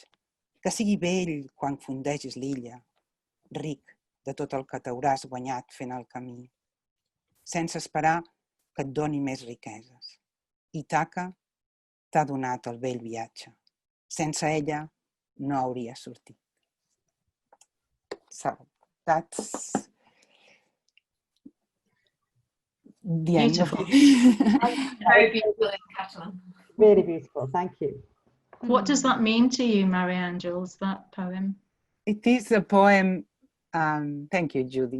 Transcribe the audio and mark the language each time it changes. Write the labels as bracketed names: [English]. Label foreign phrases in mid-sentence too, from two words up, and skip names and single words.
[Catalan] Que sigui vell quan fundegis l'illa. Ric de tot el que t'hauràs guanyat fent el camí. Sense esperar que et doni més riqueses. Ítaca t'ha donat el vell viatge. Sense ella no hauria sortit. [English] So that's the end of it. Very beautiful in Catalan. Really beautiful, thank you. What does that mean to you, Mary-Angels, that poem? It is a poem. Thank you, Judy.